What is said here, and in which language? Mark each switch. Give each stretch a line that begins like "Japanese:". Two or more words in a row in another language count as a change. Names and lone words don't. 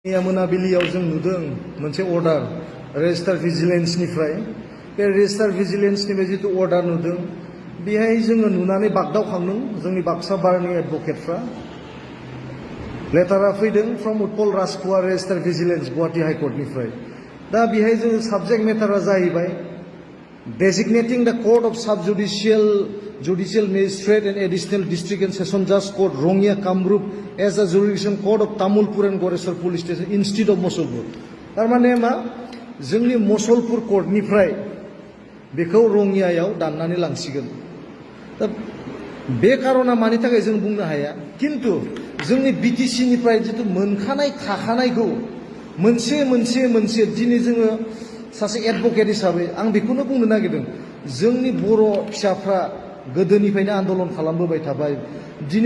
Bodo: मोनाबिलियाव जों नुदों मोनसे
English: order registrar vigilance
Bodo: बे
English: registrar vigilance
Bodo: जितु अर्डार नुदों बेहाय जोङो नुनानै बागदावखांदों जोंनि बाक्सा बारनि एडभकेटफ्रा लेटारा फैदों फ्रम उत्पल राजखुवा रेजिस्टार भिजिलेन्स गुवाहाटी हाइकर्टनिफ्राय दा बेहाय जोङो साबजेक्ट मेटारा जाहैबाय
English: designating the court of judicial magistrate and additional district and session judge court Rongya Kamrup as a jurisdiction court of Tamulpur and Goreswar police station instead of Mosolpur.
Bodo: Tarmane ma जोंनि Mosolpur court निफ्राय बेखौ रंगियायाव दाननानै लांसिगोन. दा बे कारना मानि थाखाय जों बुंनो हाया किन्तु जोंनि बिटिसि निफ्राय जितु मोनखानाय थाखानायखौ मोनसे दिनै जोङो सासे एडभकेट हिसाबै आं बेखौनो बुंनो नागिरदों जोंनि बर' फिसाफ्रा गोदोनिफ्रायनो आन्दोलन खालामबोबाय थाबाय दिनै